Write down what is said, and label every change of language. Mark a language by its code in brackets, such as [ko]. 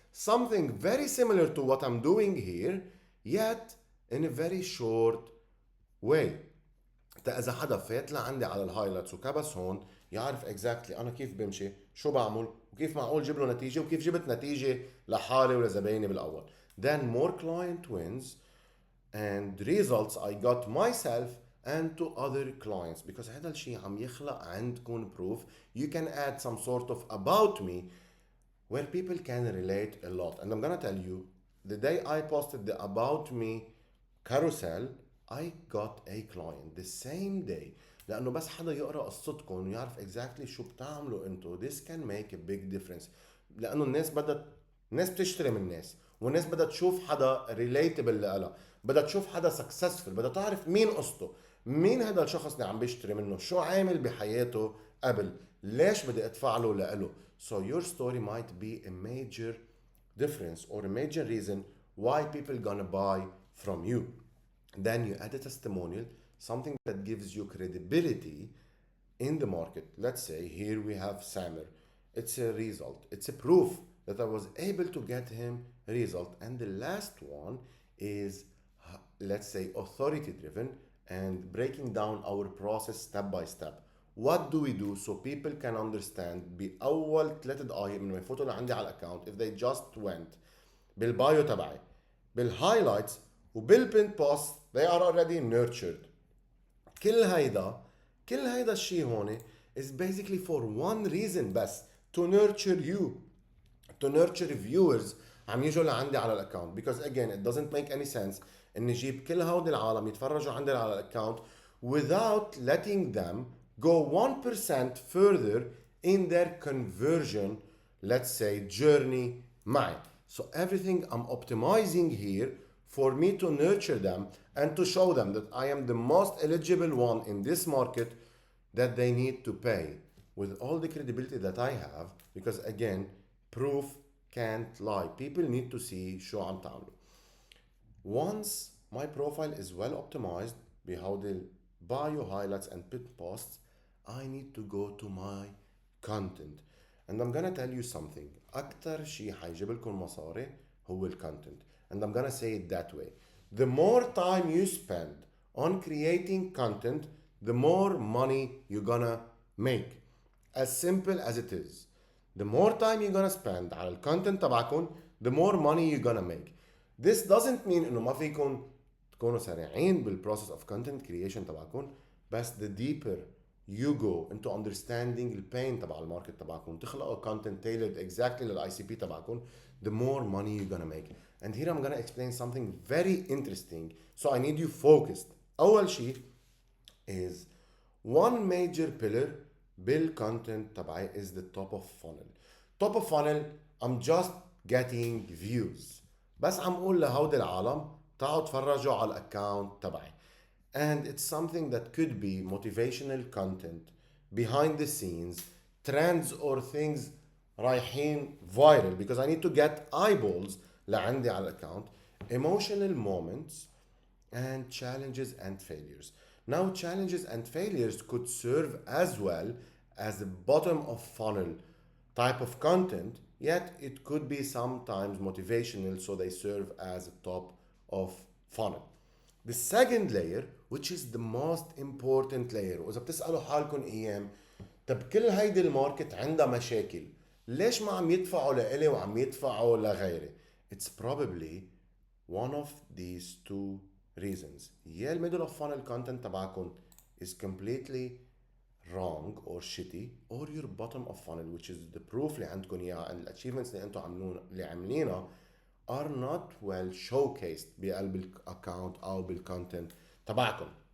[en] Something very similar to what I'm doing here, yet in a very short way. [ar] إذا حدا فات لعندي على الهايلايتس وكبس هون يعرف exactly أنا كيف بمشي, شو بعمل, وكيف معقول جيب له نتيجة, وكيف جبت نتيجة لحالي ولزبايني بالأول. [en] Then more client wins and results I got myself and to other clients, because [ar] هذا الشيء عم يخلق عندكم [en] proof. You can add some sort of about me where people can relate a lot. And I'm gonna tell you, the day I posted the about me carousel, I got a client the same day. [ar] لأنه بس حدا يقرأ قصتكم ويعرف exactly شو بتعملوا انتو, [en] this can make a big difference. [ar] لأنه الناس بدها الناس بتشتري من الناس، والناس بدها تشوف حدا ريليتبل لها، بدها تشوف حدا سكسسفل، بدها تعرف مين قصته، مين هذا الشخص اللي عم بيشتري منه، شو عامل بحياته قبل، ليش بدي ادفع له لإله. [en] So your story might be a major difference or a major reason why people gonna buy from you. Then you add a testimonial, something that gives you credibility in the market. Let's say here we have Samer. It's a result. It's a proof that I was able to get him a result. And the last one is, let's say, authority driven and breaking down our process step by step. What do we do so people can understand [ar] بأول ثلاث دقايق من ما يفوتوا لعندي على الاكونت [en] if they just went [ar] بالبايو تبعي بالهايلايتس وبالبين بوست [en] they are already nurtured. [ar] كل هيدا كل هيدا الشيء هون [en] is basically for one reason [ar] بس [en] to nurture you, to nurture viewers [ar] عم يجوا لعندي على الاكونت. [en] Because again it doesn't make any sense [ar] اني اجيب كل هودي العالم يتفرجوا عندي على الاكونت [en] without letting them go 1% further in their conversion, let's say, journey معي. So everything I'm optimizing here for me to nurture them and to show them that I am the most eligible one in this market that they need to pay with all the credibility that I have. Because again, proof can't lie. People need to see [ar] شو عم تعملوا. [en] Once my profile is well optimized بهودي bio highlights and pit posts, I need to go to my content. And I'm gonna tell you something. [ar] أكتر شيء حيجيب لكم مصاري هو الكونتنت. [en] And I'm gonna say it that way. The more time you spend on creating content, the more money you're gonna make. As simple as it is. The more time you're gonna spend [ar] على الكونتنت تبعكم, [en] the more money you're gonna make. This doesn't mean [ar] انه ما فيكم تكونوا سريعين بالبروسس [en] of content creation تبعكم، بس the deeper you go into understanding [ar] البين تبع الماركت تبعكم، تخلقوا [en] content tailored exactly [ar] للاي سي بي تبعكم، [en] the more money you're gonna make. And here I'm gonna explain something very interesting. So I need you focused. [ar] أول شيء [en] is one major pillar بالcontent تبعي is the top of funnel. Top of funnel I'm just getting views. [ar] بس عم اقول لهودي العالم تعالوا تفرجوا على الاكونت تبعي. [en] And it's something that could be motivational content, behind the scenes, trends or things رايحين viral because I need to get eyeballs [ar] لعندي على الاكونت, [en] emotional moments and challenges and failures. Now challenges and failures could serve as well as the bottom of funnel type of content, yet it could be sometimes motivational, so they serve as a top of funnel. The second layer, which is the most important layer, [ar] وإذا بتسألوا حالكم أيام طب كل هيدي الماركت عندها مشاكل ليش ما عم يدفعوا لإلي وعم يدفعوا لغيري؟ [en] It's probably one of these two reasons. [ar] يا الميدل اوف فانل [en] content تبعكم is completely wrong or shitty, or your bottom of funnel which is the proof [ar] اللي عندكم اياها [en] and achievements [ar] اللي انتم اللي عاملينها [en] are not well showcased [ar] بقلب الاكونت او بالcontent تبعكم.